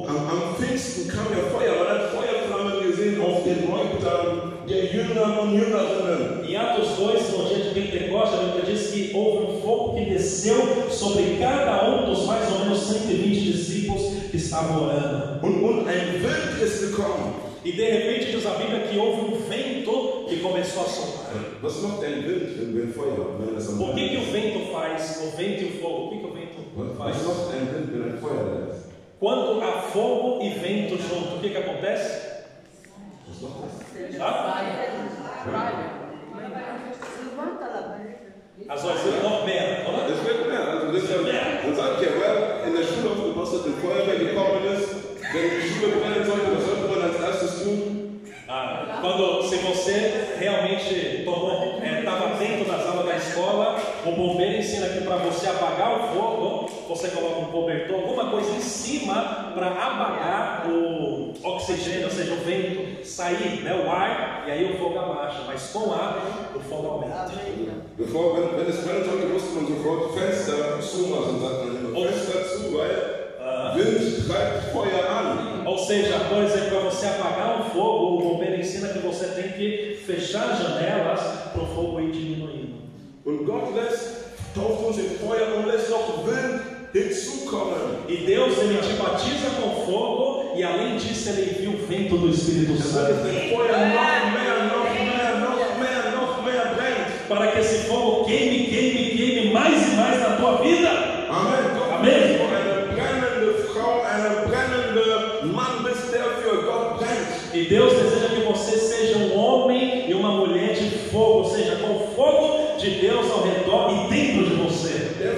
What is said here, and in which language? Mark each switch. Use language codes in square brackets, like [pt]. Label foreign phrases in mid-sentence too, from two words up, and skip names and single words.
[de] Am Pfingsten kam ja Feuer, man hat Feuerflammen gesehen auf den Häuptern der Jünger und Jüngerinnen. [pt] Em Atos 2, no dia de Pentecostes, a Bíblia diz que houve um fogo que desceu sobre cada um dos mais ou menos 120 discípulos que estavam orando. [de] Und ein Wind ist gekommen. [pt] E de repente diz a Bíblia que houve um vento que começou a soprar. [de] Was macht ein Wind, wenn Feuer, wenn das am [pt] O que o vento faz? O vento e o fogo. O que o vento faz? [de] Was macht ein Wind, wenn ein Feuer da ist? [pt] Quando há fogo e vento junto, o que acontece? [de] Was macht das? Also es wird noch mehr, oder? Es wird mehr. Also das ist ja, man sagt ja, wer in der Schule aufgepasst hat, in Feuerwehr gekommen ist, wenn die Schule brennen sollte, was sollte man als erstes tun? [pt] Se você realmente estava atento nas aulas da escola, o bombeiro ensina que para você apagar o fogo, você coloca um cobertor, alguma coisa em cima para apagar o oxigênio, ou seja, o vento sair, né, o ar, e aí o fogo abaixa. Mas com água, o fogo aumenta. [de] Wenn es brennen sollte, musste man sofort Fenster zumachen, sagt man immer. Fenster zu, weil Wind treibt Feuer an. [pt] Ou seja, por exemplo, para você apagar um fogo, o bombeiro ensina que você tem que fechar as janelas para o fogo ir diminuindo. [de] Und Gott tauft uns in Feuer und lässt noch Wind hinzukommen. [pt] E Deus, ele te batiza com fogo e além disso ele envia o vento do Espírito Santo. Para que esse fogo queime mais e mais na tua vida. Amém. Amém. E Deus deseja que você seja um homem e uma mulher de fogo, ou seja, com o fogo de Deus ao redor e dentro de você.